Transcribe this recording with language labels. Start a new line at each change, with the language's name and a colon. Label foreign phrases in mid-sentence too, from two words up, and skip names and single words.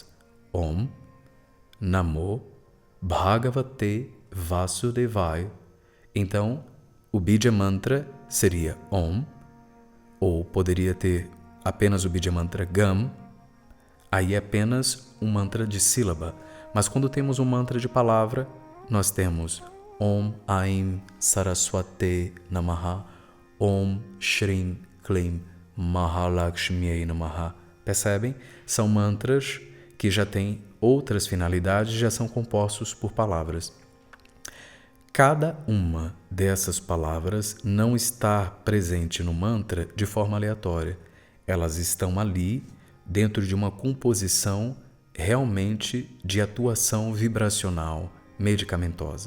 Sanskrit: ॐ नमो भगवते वासुदेवाय.
Portuguese: Então, o
Sanskrit: बीज मन्त्र
Portuguese: seria Om, ou poderia ter apenas o
Sanskrit: बीज मन्त्र
Portuguese: Gam. Aí é apenas um mantra de sílaba. Mas quando temos um mantra de palavra, nós temos
Sanskrit: ॐ ऐं सरस्वत्यै नमः ॐ श्रीं क्लीं महालक्ष्म्यै नमः,
Portuguese: Percebem? São mantras que já têm outras finalidades, já são compostos por palavras. Cada uma dessas palavras não está presente no mantra de forma aleatória. Elas estão ali dentro de uma composição realmente de atuação vibracional, medicamentosa.